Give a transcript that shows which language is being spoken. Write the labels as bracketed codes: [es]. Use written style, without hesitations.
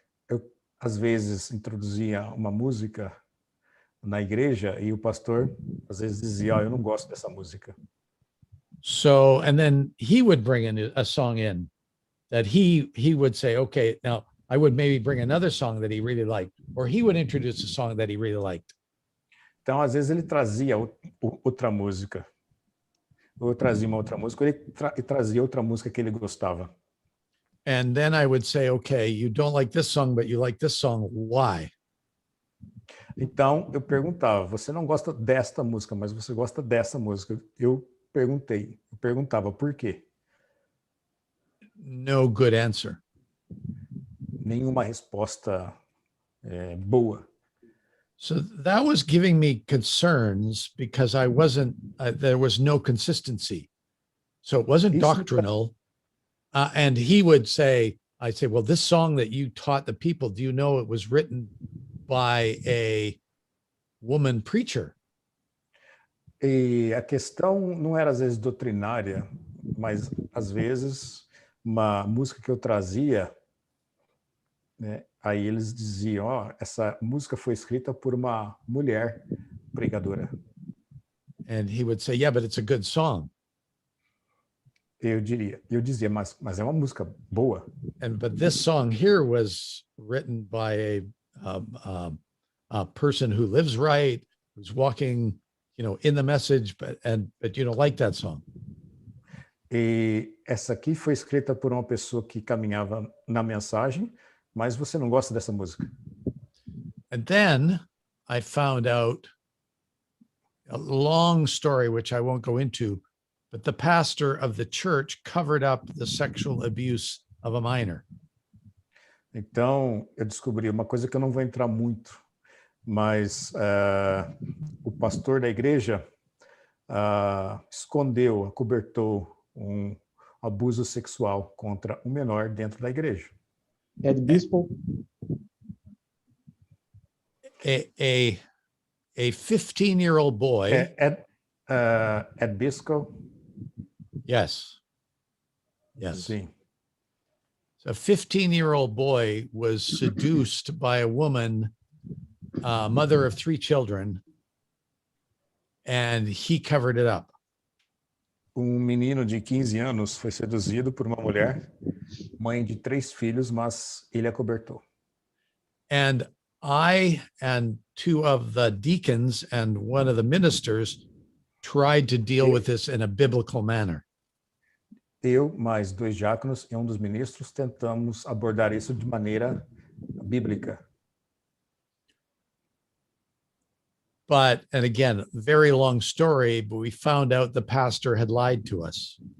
[pt] Eu, às vezes, introduzia uma música na igreja e o pastor, às vezes, dizia, eu não gosto dessa música. [en] So, and then he would bring a song in that he would say, okay, now I would maybe bring another song that he really liked, or he would introduce a song that he really liked. [pt] Então, às vezes, ele trazia outra música. Ou eu trazia uma outra música, ele trazia outra música que ele gostava. [en] And then I would say, okay, you don't like this song, but you like this song. Why? [pt] Então, eu perguntava, você não gosta desta música, mas você gosta dessa música. Eu perguntava por quê. [en] No good answer. [pt] Nenhuma resposta boa. [en] So that was giving me concerns because I wasn't, there was no consistency. So it wasn't [pt] Isso [en] doctrinal. And he would say, I'd say, well, this song that you taught the people, do you know it was written by a woman preacher? [pt] E a questão não era às vezes doutrinária, mas às vezes uma música que eu trazia, né, aí eles diziam, ó, essa música foi escrita por uma mulher pregadora. [en] And he would say, yeah, but it's a good song. [pt] Eu dizia, mas é uma música boa. [en] But this song here was written by a person who lives right, who's walking, in the message, but you don't like that song. [pt] E essa aqui foi escrita por uma pessoa que caminhava na mensagem, mas você não gosta dessa música. [en] And then I found out a long story, which I won't go into, but the pastor of the church covered up the sexual abuse of a minor. [pt] Então, eu descobri uma coisa que eu não vou entrar muito, mas o pastor da igreja escondeu, acobertou um abuso sexual contra um menor dentro da igreja. Ed Bispo, [en] A 15-year-old boy. Ed Bisco. Yes. [pt] Sim. [en] So a 15-year-old boy was seduced by a woman, mother of 3 children, and he covered it up. [pt] Menino de 15 anos foi seduzido por uma mulher, mãe de 3 filhos, mas ele acobertou. [en] And I and 2 of the deacons and one of the ministers tried to deal with this in a biblical manner. [pt] Eu, mais 2 diáconos e um dos ministros, tentamos abordar isso de maneira bíblica. [en] But, and again, very long story, but we found out the pastor had lied to us.